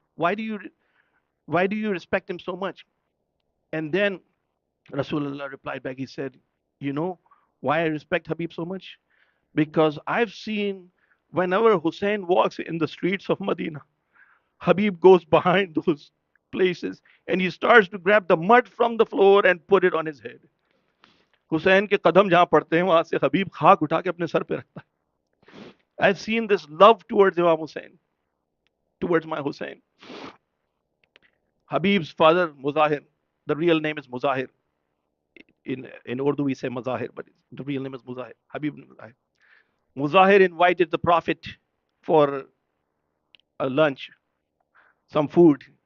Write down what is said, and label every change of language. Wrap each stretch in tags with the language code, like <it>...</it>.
<en>Why do you why do you respect him so much? And then Rasulullah replied back, he said, you know why I respect Habib so much? Because I've seen whenever Hussein walks in the streets of Medina, Habib goes behind those places and he starts to grab the mud from the floor and put it on his head.</en> <hi>Hussain के कदम जहां पड़ते हैं वहां से हबीब खाक उठा के अपने सर पे रखता है.</hi> <en>I've seen this love towards Imam Hussein, towards my Hussein. Habib's father, Muzahir, the real name is Muzahir. In Urdu we say Mazahir, but the real name is Muzahir. Habib Muzahir. Muzahir invited the Prophet for a lunch, some food.</en>